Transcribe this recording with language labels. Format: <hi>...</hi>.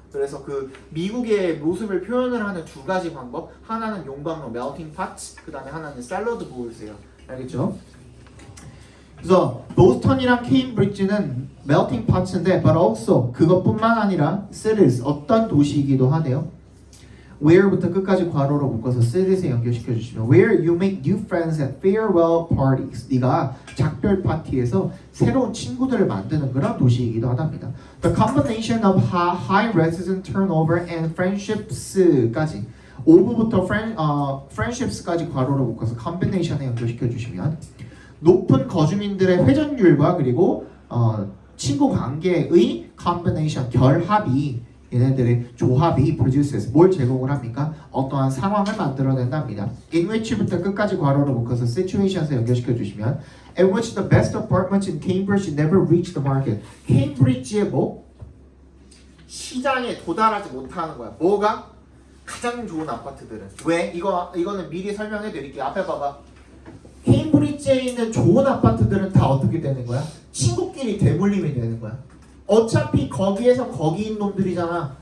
<ko>그래서 그 미국의 모습을 표현을 하는 두 가지 방법. 하나는 용광로 멜팅 파츠, 그 다음에 하나는 샐러드 볼이세요. 알겠죠? 그래서 보스턴이랑 케임브리지는 멜팅 파츠인데,</ko> <en>but also</en> <ko>그것뿐만 아니라 cities 어떤 도시이기도 하네요. Where부터 끝까지 괄호로 묶어서 cities에 연결시켜 주시면</ko> <en>Where you make new friends at farewell parties.</en> <ko>네가 작별 파티에서 새로운 친구들을 만드는 그런 도시이기도 하답니다.</ko> <en>The combination of high resident turnover and friendships</en> <ko>까지 5부부터 friendships까지 괄호로 묶어서 combination에 연결시켜 주시면 높은 거주민들의 회전율과 그리고 친구 관계의 combination 결합이 얘네들의 조합이 produces 뭘 제공을 합니까? 어떠한 상황을 만들어낸답니다. In which부터 끝까지 괄호로 묶어서 situations에 연결시켜 주시면</ko> <en>in which the best apartments in Cambridge never reach the market.</en> <ko>케임브리지의 뭐? 시장에 도달하지 못하는 거야. 뭐가? 가장 좋은 아파트들은. 왜? 이거는 미리 설명해 드릴게요. 앞에 봐봐. 케임브리지에 있는 좋은 아파트들은 다 어떻게 되는 거야? 친구끼리 대물림이 되는 거야. 어차피 거기에서 거기인 놈들이잖아.</ko>